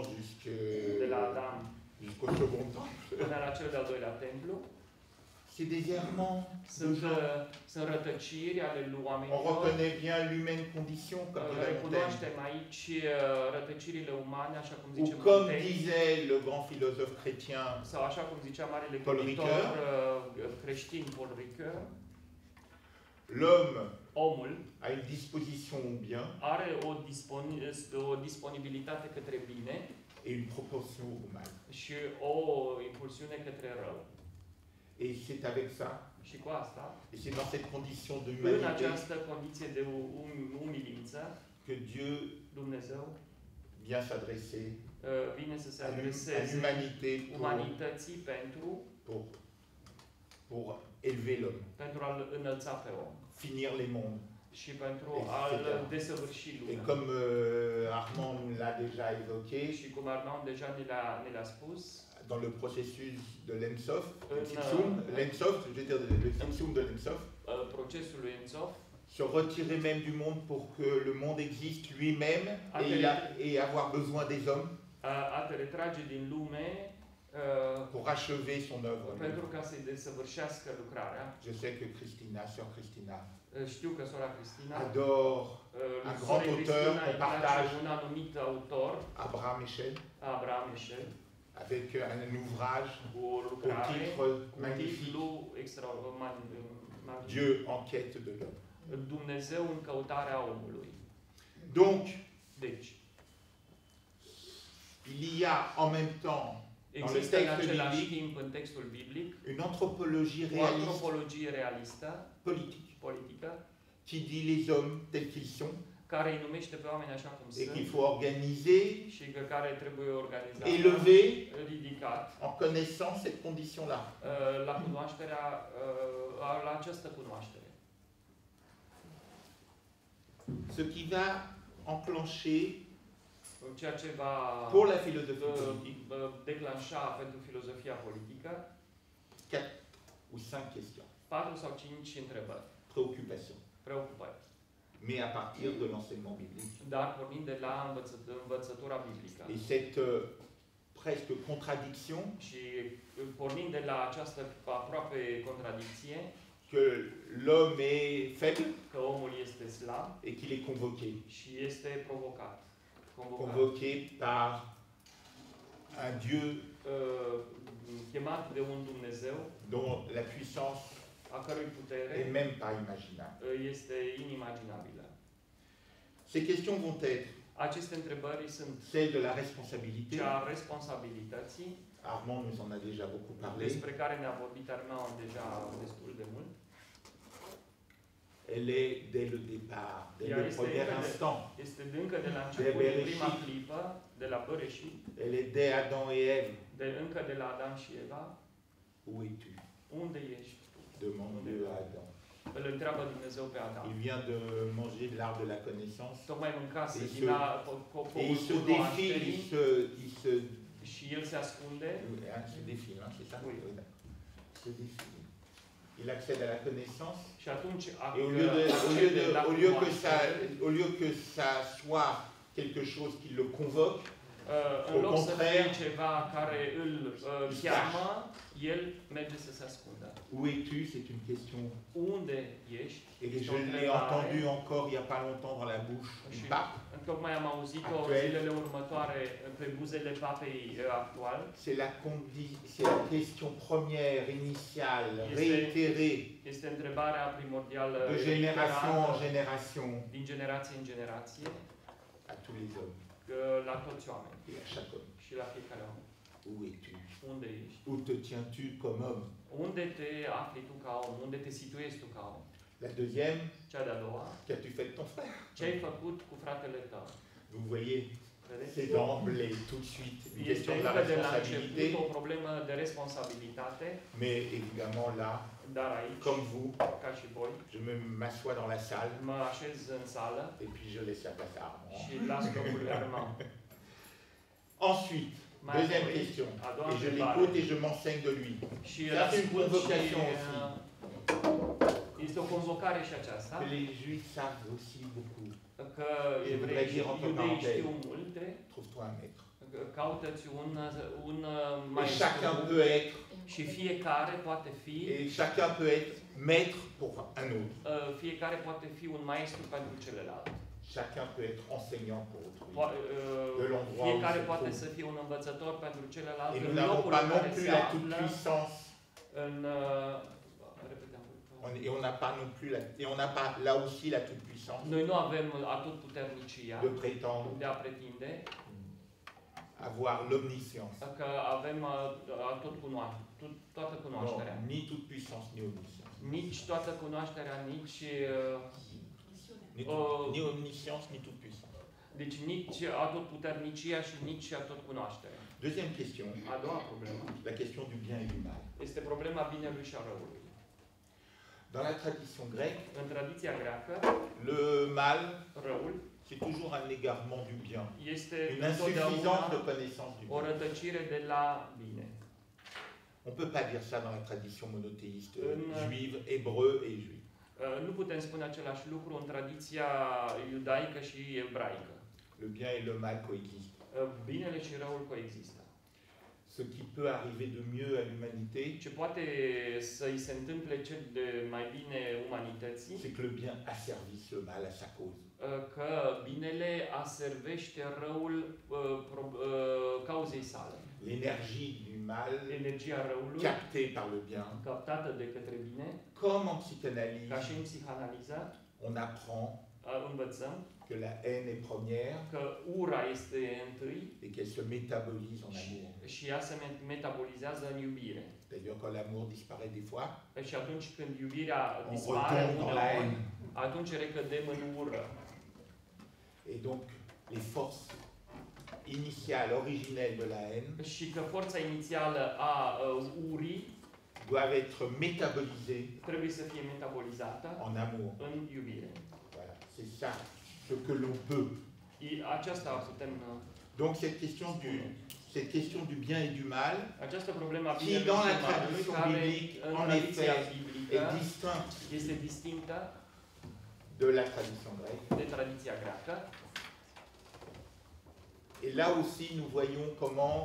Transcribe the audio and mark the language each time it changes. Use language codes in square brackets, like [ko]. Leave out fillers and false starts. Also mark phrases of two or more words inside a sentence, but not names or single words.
[fr] de la Adam jusqu'au second temple, [ro] până la cel de-al doilea templu, [fr] c'est des errements de [ro] sunt, [fr] gens. [ro] sunt rătăciri ale [fr] On [ro] oamenilor. [fr] reconnaît bien l'humaine condition, comme dirait Montaigne. [ro] Recunoaștem aici rătăcirile umane, așa cum zice [fr] Ou comme Montaigne, disait le grand philosophe chrétien [ro] sau așa cum zicea marele Paul gânditor Ricoeur, creștin Paul Ricoeur, [fr] l'homme [ro] omul [fr] a une disposition au bien [ro] are o disponibilitate către bine [fr] et une proportion au mal. [ro] și o impulsiune către rău. [fr] Et c'est avec ça, [ro] Și cu asta, [fr] et c'est dans cette condition de [ro] în [fr] humanité [ro] această condiție de umilință, [fr] que Dieu [ro] Dumnezeu [fr] vient s'adresser [ro] vine să se [fr] à [ro] adreseze [fr] l'humanité [ro] umanității [fr] pour élever l'homme, [ro] pentru a-l înălța pe om [fr] finir les mondes. [ro] și pentru [fr] Etc. [ro] a-l desăvârși [fr] Et [ro] lumea. [fr] comme Armand nous l'a déjà évoqué, [ro] Și cum Armand deja ne le-a spus, [fr] dans le processus de l'ENSOF, Une, l'ENSOF, je veux dire le Tzimtzum de l'ENSOF, [ro] procesul lui Enzof, [fr] se retirer même du monde pour que le monde existe lui-même et avoir besoin des hommes [ro] a te retrage din lume [fr] pour achever son œuvre. [ro] pentru ca să-i desăvârșească lucrarea. [fr] Je sais que Christina, sœur Christina, [ro] Știu că sora Cristina [fr] adore un grand auteur qu'on partage, [ro] un anumit autor, [fr] Abraham Eshel, [ro] Abraham Eshel, [fr] avec un ouvrage [ro] cu o [fr] au [ro] lucrare [fr] titre [ro] cu [fr] magnifique, [ro] titlu extraordinar, [fr] Dieu en quête de l'homme. [ro] Dumnezeu în căutarea omului. [fr] Donc, [ro] Deci, [fr] il y a en même temps dans le [ro] există în [fr] texte [ro] același [fr] biblique [ro] timp în textul biblic [fr] une anthropologie [ro] o [fr] réaliste, [ro] antropologie realistă, [fr] politique, [ro] politică, [fr] qui dit les hommes tels qu'ils sont [ro] care îi numește pe oameni așa cum [fr] et qu'il [ro] sunt [fr] faut organiser, [ro] și că care trebuie organizat, [fr] élever [ro] ridicat [fr] en connaissant cette condition-là. [ro] la cunoașterea, la această cunoaștere. [fr] Ce qui va enclencher [ro] Ceea ce va [fr] pour la philosophie politique [ro] declanșa pentru filozofia politică [fr] 4 ou 5 questions, [ro] 4 sau 5 întrebări, [fr] préoccupations, [ro] preocupări, [fr] mais à partir de l'enseignement biblique. [ro] dar pornind de la învățătura biblică. [fr] Et cette presque contradiction [ro] Și pornind de la această aproape contradicție, [fr] que l'homme est faible [ro] că omul este slab [fr] et qu'il est convoqué. [ro] și este provocat. [fr] Convoqué par un Dieu [ro] chemat de un Dumnezeu [fr] dont la puissance [ro] a cărui putere [fr] est même pas imaginable. [ro] este inimaginabilă. [fr] Ces questions vont être [ro] Aceste întrebări sunt [fr] celles de la responsabilité. [ro] cea a responsabilității, [fr] Armand nous en a déjà beaucoup parlé. [ro] despre care ne-a vorbit Armand deja destul de mult. [fr] Elle est dès le départ, dès [ro] Ea [fr] le premier instant. [ro] Este încă de la început, [fr] De [ro] de prima [fr] Bereshit. [ro] clipă, de la Băreșit, [fr] Elle est dès Adam et Ève. [ro] încă de la Adam și Eva. [fr] Où es-tu? [ro] Unde ești tu? [fr] Demande Dieu à Adam. [ro] Îl întreabă Dumnezeu pe Adam. [fr] Il vient de manger de l'arbre de la connaissance. [ro] Tocmai mâncase [fr] Et [ro] din [fr] Et il se défile, il se [ro] și el se ascunde. [fr] se défile, hein, c'est ça? Oui. Il se défile. Il accède à la connaissance. [ro] Și atunci [fr] Et au lieu que ça soit quelque chose qui le convoque, [ro] în loc [fr] au [ro] să [fr] contraire, [ro] fie ceva care îl cheamă, el merge să se ascundă. [fr] où es-tu? C'est une question. [ro] Unde ești? [fr] Et [ro] Este [fr] je [ro] o [fr] l'ai [ro] întrebare. [fr] entendu encore il n'y a pas longtemps dans la bouche du [ro] Și [fr] pape. [ro] tocmai am auzit-o [fr] Actuel. [ro] zilele următoare pe buzele papei actual. [fr] C'est la question première, initiale, [ro] Este- [fr] réitérée, [ro] Este întrebarea primordială [fr] de génération en [ro] reiterată [fr] génération, [ro] din generație în generație [fr] à tous les hommes [ro] la toți oamenii [fr] et à chaque homme. [ro] și la fiecare om. [fr] Où es-tu? [ro] Unde ești? [fr] Où te tiens-tu comme homme? [ro] Unde te afli tu ca om? Unde te situezi tu ca om? [fr] La deuxième, [ro] Cea de-a doua, [fr] qu'as-tu fait de ton frère? [ro] ce ai făcut cu fratele tău? [fr] Vous voyez, [ro] Vedeți? [fr] c'est d'emblée, tout de suite, une [ro] Este [fr] question de la [ro] încă de la [fr] responsabilité, [ro] început o problemă de responsabilitate, [fr] mais évidemment là, [ro] dar aici, [fr] comme vous, [ro] ca și voi, [fr] je m'assois dans la salle [ro] mă așez în sală [fr] et puis je laisse la place à Armand. [ro] și las locurile Armand. [fr] Ensuite, [ro] Mai [fr] deuxième [ro] apoi, [fr] question, [ro] a doua [fr] et je [ro] întrebare. [fr] l'écoute et je m'enseigne de lui. [ro] Și [fr] Ça, c'est une [ro] ascult și, [fr] convocation aussi. [ro] este o convocare și aceasta, [fr] Que les Juifs savent aussi beaucoup. [ro] că [fr] Je [ro] evrei [fr] voudrais [ro] și [fr] dire entre [ro] iudei [fr] parenthèses. [ro] știu multe, [fr] Trouve-toi un maître. [ro] caută-ți un [fr] Et chacun [ro] maestru [fr] peut être, [ro] și fiecare poate fi [fr] et chacun peut être maître pour un autre. [ro] fiecare poate fi un maestru pentru celălalt. [fr] Chacun peut être enseignant pour autrui. De l'endroit où [ro] Fiecare [fr] se [ro] poate [fr] trouve. [ro] să fie un învățător pentru celălalt [fr] Et [ro] în [fr] nous n'avons [ro] locul [fr] pas [ro] în [fr] non [ro] care [fr] plus [ro] se [fr] la [ro] află. [fr] toute-puissance. [ro] În, repetem. [fr] Et on n'a pas non plus et on n'a pas là aussi la toute-puissance [ro] Noi nu avem atotputernicia [fr] de prétendre [ro] de a pretinde [fr] avoir l'omniscience. [ro] că avem toată cunoașterea. [fr] Non, ni toute-puissance ni omniscience. [ro] Nici toată cunoașterea, nici [fr] Ni omniscience ni toute-puissance. [ro] deci nici atotputernicia și nici atotcunoașterea. [fr] Deuxième question, [ro] A doua problemă [fr] la question du bien et du mal. [ro] este problema binelui și a răului. [fr] Dans la tradition grecque, [ro] În tradiția greacă, [fr] le mal, [ro] răul [fr] c'est toujours un égarement du bien, [ro] este [fr] une insuffisance de [ro] întotdeauna [fr] connaissance du [ro] o [fr] bien. [ro] rătăcire de la bine. [fr] On ne peut pas dire ça dans la tradition monothéiste Une- juive, hébreu et juive. [ro] Nu putem spune același lucru în tradiția iudaică și ebraică. [fr] Le bien et le mal coexistent. [ro] Binele și răul coexistă. [fr] Ce qui peut arriver de mieux à l'humanité, [ro] Ce poate să-i se întâmple cel de mai bine umanității, [fr] c'est que le bien asservisse le mal à sa cause. [ro] că binele aservește răul cauzei sale. [fr] L'énergie du mal, [ro] Energia răului, [fr] captée par le bien, [ro] captată de către bine, [fr] comme en [ro] ca și [fr] psychanalyse, [ro] în psihanaliză, [fr] on apprend [ro] învățăm [fr] que la haine est première [ro] că ura este întâi [fr] et qu'elle se métabolise en amour. [ro] și ea se metabolizează în iubire. [fr] D'ailleurs, quand l'amour disparaît des fois, [ro] Și atunci când iubirea [fr] on [ro] dispare, [fr] retombe dans la haine. [ro] atunci recădem în ură. [fr] Et donc, les forces initiales, originelles de la haine [ro] Și că forța inițială a urii [fr] doivent être métabolisées [ro] trebuie să fie metabolizată [fr] en amour. [ro] în iubire. [fr] Voilà, c'est ça ce que l'on peut. [ro] Aceasta putem [fr] Donc cette question du bien et du mal, [ro] această problemă a [fr] qui [ro] binelui [fr] dans [ro] și [fr] la [ro] malului, [fr] tradition [ro] care [fr] biblique, [ro] în [fr] en [ro] tradiția [fr] effet, [ro] biblică [fr] est distinct [ro] este distinctă [fr] de la tradition grecque. [ro] de tradiția greacă. [fr] Et là aussi, nous voyons comment